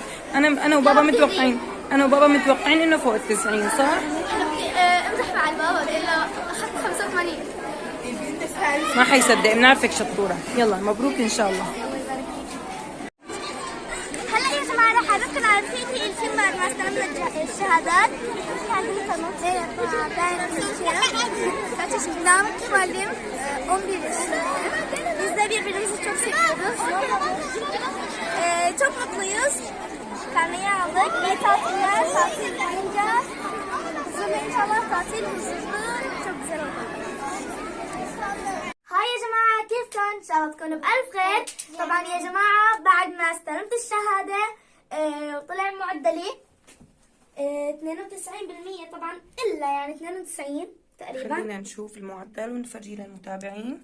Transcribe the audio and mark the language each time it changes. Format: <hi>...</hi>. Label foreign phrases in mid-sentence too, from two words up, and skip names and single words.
<ar>انا وبابا متوقعين، انا وبابا متوقعين انه فوق ال90 صح؟ أنا بدي أمزح مع البابا بقول له أخذت 85. ما حيصدق، بنعرفك شطوره. يلا مبروك ان شاء الله. هلا يا جماعة رح أعرفكم على رفيقتي إلفين بعد ما استلمنا الشهادات.</ar> <tr>Namık Kemal'im 11 yaşındayım. Biz de birbirimizi çok seviyoruz. Çok mutluyuz. Karneyi aldık. İyi tatiller, tatil boyunca. Huzurlu inşallah tatil huzurlu. Çok güzel oldu.</tr> <ar>هاي يا جماعة كيفكم؟ إن شاء الله تكونوا بألف خير. طبعا يا جماعة بعد ما استلمت الشهادة طلع معدلي 92% طبعا إلا يعني 92 تقريبا. خلينا نشوف المعدل ونفرجيه للمتابعين.</ar>